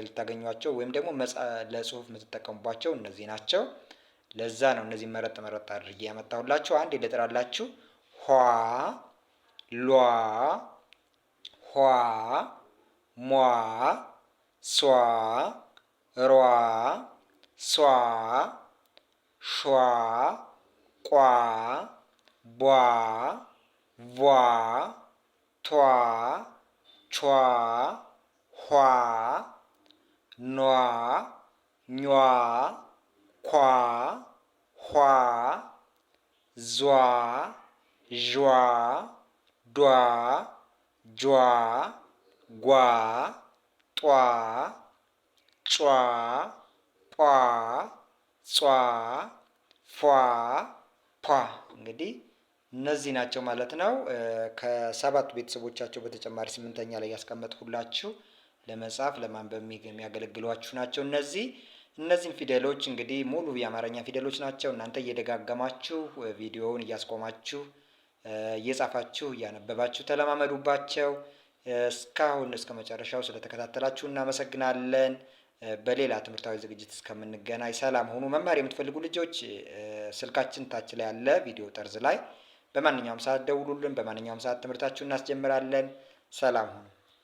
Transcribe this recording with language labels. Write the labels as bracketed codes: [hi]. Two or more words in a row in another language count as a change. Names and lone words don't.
[am] ልታገኟቸው ወይም ደግሞ ለጽሁፍ የምትጠቀሙባቸው እነዚህ ናቸው። ለዛ ነው እነዚህ መረጥ አድርጌ ያመጣሁላችሁ። አንድ ልጥራላችሁ። ኋ፣ ሏ፣ ኋ፣ ሟ፣ ሷ፣ ሯ፣ ሷ፣ ሿ፣ ቋ፣ ቧ፣ ቧ፣ ቷ፣ ቿ፣ ኋ፣ ኗ፣ ኟ፣ ኳ፣ ኋ፣ ዟ፣ ዧ፣ ዷ፣ ጇ፣ ጓ፣ ጧ፣ ጯ፣ ጳ፣ ጿ፣ ፏ፣ ፖ እንግዲህ እነዚህ ናቸው ማለት ነው። ከሰባቱ ቤተሰቦቻቸው በተጨማሪ ስምንተኛ ላይ ያስቀመጥኩላችሁ ለመጻፍ ለማንበብ የሚያገለግሏችሁ ናቸው። እነዚህን ፊደሎች እንግዲህ ሙሉ የአማርኛ ፊደሎች ናቸው። እናንተ እየደጋገማችሁ ቪዲዮውን እያስቆማችሁ እየጻፋችሁ እያነበባችሁ ተለማመዱባቸው። እስካሁን እስከ መጨረሻው ስለተከታተላችሁ እናመሰግናለን። በሌላ ትምህርታዊ ዝግጅት እስከምንገናኝ ሰላም ሁኑ። መማር የምትፈልጉ ልጆች ስልካችን ታች ላይ ያለ ቪዲዮ ጠርዝ ላይ በማንኛውም ሰዓት ደውሉልን። በማንኛውም ሰዓት ትምህርታችሁን እናስጀምራለን። ሰላም ሁኑ።